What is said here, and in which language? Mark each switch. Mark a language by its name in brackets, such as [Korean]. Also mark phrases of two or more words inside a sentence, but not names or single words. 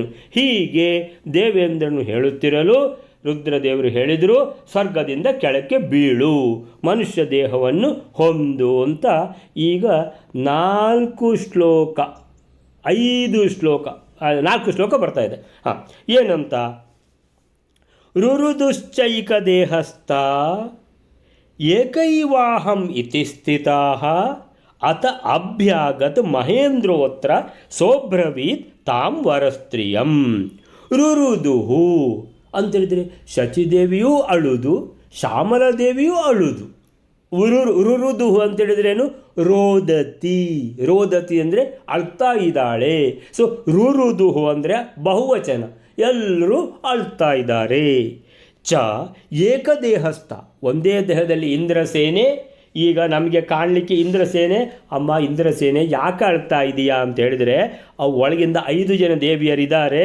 [Kannada] ಹೀಗೆ ದೇವೇಂದ್ರನು ಹೇಳುತ್ತಿರಲು ರುದ್ರದೇವರು ಹೇಳಿದರು, ಸ್ವರ್ಗದಿಂದ ಕೆಳಕ್ಕೆ ಬೀಳು, ಮನುಷ್ಯ ದೇಹವನ್ನು ಹೊಂದು ಅಂತ. ಈಗ 4 ಶ್ಲೋಕ 5 ಶ್ಲೋಕ 4 ಶ್ಲೋಕ ಬರ್ತಾ ಇದೆ. [Sanskrit] ಏನಂತ? ರುರುದುಶ್ಚೈಕ ದೇಹಸ್ಥ ಏಕೈವಾಹಂ ಇತಿ ಸ್ಥಿತಾಃ ಅತ ಅಭ್ಯಾಗತ್ ಮಹೇಂದ್ರೋತ್ರ ಸೋಬ್ರವೀತ್ ತಾಂ ವರಸ್ತ್ರಿಯಂ. [Kannada] ರುರುದುಹು ಅಂತೇಳಿದರೆ ಶಚಿದೇವಿಯೂ ಅಳುದು, ಶ್ಯಾಮಲಾದೇವಿಯೂ ಅಳುದು. ಉರುರುದುಹು ಅಂತೇಳಿದ್ರೇನು? ರೋದತಿ. ರೋದತಿ ಅಂದರೆ ಅಳ್ತಾ ಇದ್ದಾಳೆ. ಸೊ ರುರುದುಹು ಅಂದರೆ ಬಹುವಚನ, ಎಲ್ಲರೂ ಅಳ್ತಾ ಇದ್ದಾರೆ. [Sanskrit] ಚ ಏಕದೇಹಸ್ಥ, [Kannada] ಒಂದೇ ದೇಹದಲ್ಲಿ ಇಂದ್ರಸೇನೆ. ಈಗ ನಮಗೆ ಕಾಣಲಿಕ್ಕೆ ಇಂದ್ರಸೇನೆ, ಅಮ್ಮ ಇಂದ್ರಸೇನೆ ಯಾಕೆ ಅಳ್ತಾ ಇದೆಯಾ ಅಂತ ಹೇಳಿದರೆ, ಅವು ಒಳಗಿಂದ 5 ಜನ ದೇವಿಯರಿದ್ದಾರೆ.